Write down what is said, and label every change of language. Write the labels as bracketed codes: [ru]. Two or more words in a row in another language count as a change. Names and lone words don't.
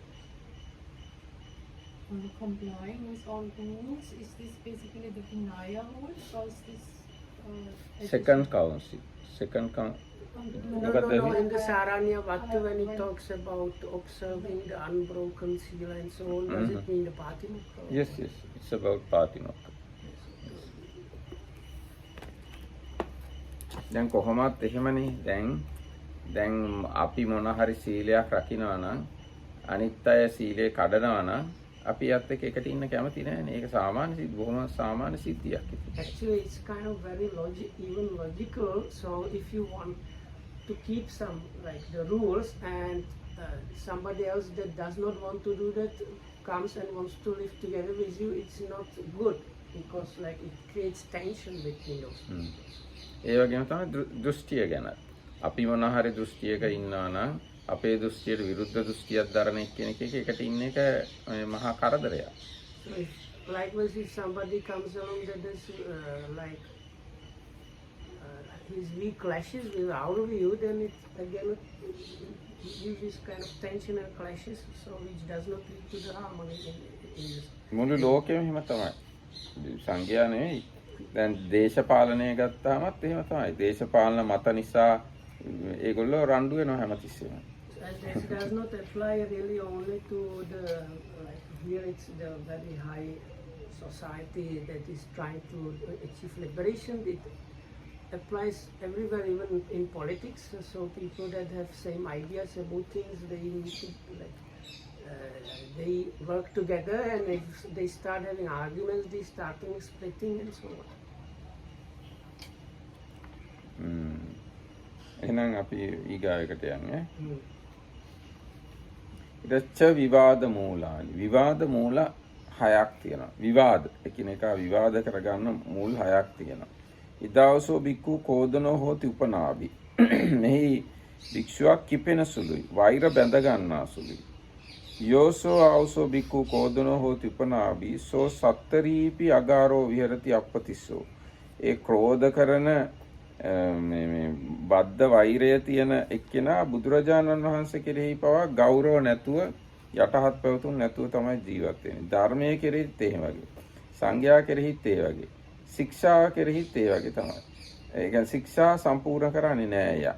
[en] Complying with all rules, is this basically the Vinaya rules, or is this Second council. No, in the Saranya Bhakti, when it talks about observing the unbroken sila and so on, does it mean the Patimokka? Yes, it's about Patimokka. [si] දැන් කොහොමත් එහෙමනේ දැන් අපි මොන හරි සීලයක් රකින්නවා නම් අනිත් අය සීලය කඩනවා නම් අපි යත් එක්ක එකට ඉන්න කැමති නෑනේ. ඒක සාමාන්‍ය බොහොම සාමාන්‍ය සිද්ධියක්. [en] Actually, it's kind of very logical. So if you want to keep some the rules, and somebody else that does not want to do that comes and wants to live together with you, it's not good, because it creates tension between those people. [si] ඒ වගේම තමයි දෘෂ්ටිය ගැන. අපි මොන හරි දෘෂ්ටියක ඉන්නවා නම් අපේ දෘෂ්ටියට විරුද්ධ දෘෂ්ටියක් දරන එක්කෙනෙක් එකට ඉන්න එක මහා කරදරයක්. So likewise, if somebody comes along that is his view clashes with our view, then it again uses kind of tension and clashes, so which does not lead to the harmony in this. මුළු ලෝකෙම එහෙම තමයි. සංඝයා නෙවෙයි. දැන් දේශපාලනය ගත්තාමත් එහෙම තමයි. දේශපාලන මත නිසා ඒගොල්ලෝ රණ්ඩු වෙනවා හැමතිස්සෙම. [en] This does not apply really only to the here it's the very high society that is trying to achieve liberation. It applies everywhere, even in politics. So people that have same ideas about things, they need to they work together, and if they start having arguments, they start splitting and so on. [si] එහෙනම් අපි ඊගායකට යන්නේ. [pi] ඉතච්ච විවාද මූලානි. [si] විවාද මූල 6ක් තියෙනවා. විවාද එකිනෙකා විවාද කරගන්න මූල 6ක් තියෙනවා. [pi] ඉදාවසෝ බික්කු කෝදනෝ හෝති උපනාභි. [si] මෙහි භික්ෂුවක් කිපෙන සුළුයි. වෛර බැඳ ගන්නා සුළුයි. [pi] යෝසෝ ආවසෝ බික්කු කෝදනෝ හෝති උපනාභි සෝ සත්තරීපි අගාරෝ විහෙරති අප්පතිස්සෝ. [si] ඒ ක්‍රෝධ කරන මේ බද්ධ වෛරය තියෙන එක්කෙනා බුදුරජාණන් වහන්සේ කෙරෙහි පවා ගෞරව නැතුව යටහත් පැවතුම් නැතුව තමයි ජීවත් වෙන්නේ. ධර්මයේ කෙරෙහිත් ඒ වගේ. සංඝයා කෙරෙහිත් ඒ වගේ. ශික්ෂාව කෙරෙහිත් ඒ වගේ තමයි. ඒ කියන්නේ ශික්ෂා සම්පූර්ණ කරන්නේ නෑ යා.